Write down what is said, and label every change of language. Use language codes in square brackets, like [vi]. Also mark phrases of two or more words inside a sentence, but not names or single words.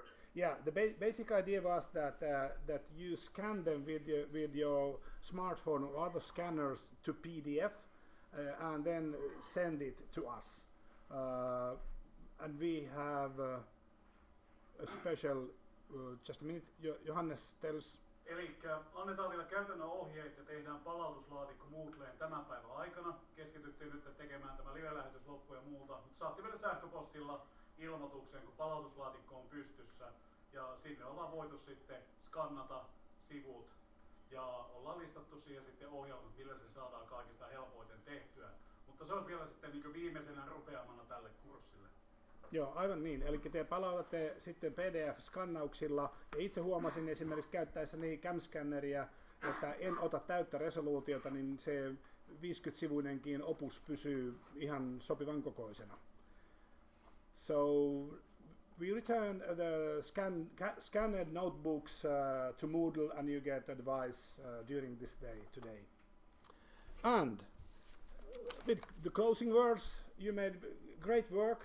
[en] Yeah, the basic idea was that that you scan them with your smartphone or other scanners to PDF, and then send it to us. And we have a special. Just a minute, Johannes tells. [fi] Eli annetaan vielä käytännön ohjeet ja tehdään palautuslaatikko Moodleen tämän päivän aikana. Keskityttiin nyt tekemään tämä live-lähetys loppu ja muuta, mutta saatte vielä sähköpostilla ilmoituksen, kun palautuslaatikko on pystyssä. Ja sinne ollaan voitu sitten skannata sivut ja ollaan listattu siihen sitten ohjelmat, millä se saadaan kaikista helpoiten tehtyä. Mutta se olisi vielä sitten niin viimeisenä rupeamana tälle kurssille. Joo, aivan niin. Eli te palautatte sitten PDF-skannauksilla. Ja itse huomasin esimerkiksi käyttäessäni cam-scanneria, että en ota täyttä resoluutiota, niin se 50-sivuinenkin opus pysyy ihan sopivan kokoisena. [en] So we return the scanned notebooks to Moodle, and you get advice during this day today. And with the closing words, you made great work.